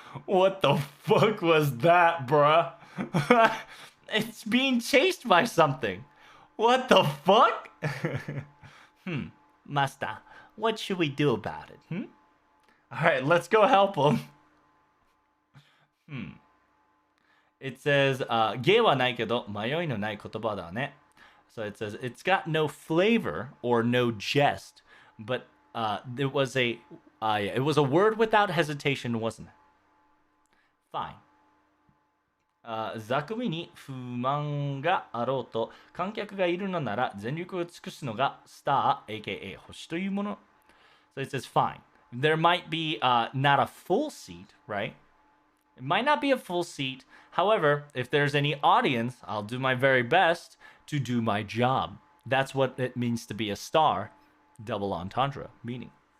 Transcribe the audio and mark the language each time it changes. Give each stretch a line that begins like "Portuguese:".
English: What the fuck was that, bruh? It's being chased by something. What the fuck? Master, what should we do about it? Alright, let's go help him. It says,
Japanese: 芸はないけど迷いのない言葉だね.
English: So it says, it's got no flavor or no jest, but it was a word without hesitation, wasn't it? Fine.
Japanese: 座組に不満があろうと観客がいるのなら全力を尽くすのがスター aka 星というもの
English: So it says fine. There might be not a full seat, right? It might not be a full seat. However, if there's any audience, I'll do my very best to do my job. That's what it means to be a star. Double entendre meaning.